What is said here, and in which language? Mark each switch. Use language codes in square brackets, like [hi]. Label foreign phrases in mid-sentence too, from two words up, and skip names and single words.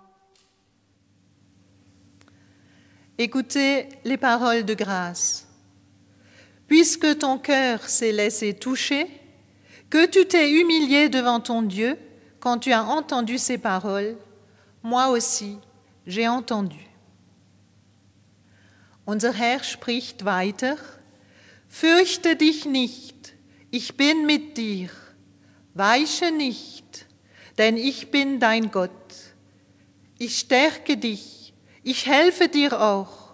[fr] Écoutez les paroles de grâce. Puisque ton cœur s'est laissé toucher, que tu t'es humilié devant ton Dieu quand tu as entendu ces paroles, moi aussi, j'ai entendu. [de] Unser Herr spricht weiter: Fürchte dich nicht, ich bin mit dir. Weiche nicht, denn ich bin dein Gott. Ich stärke dich, ich helfe dir auch.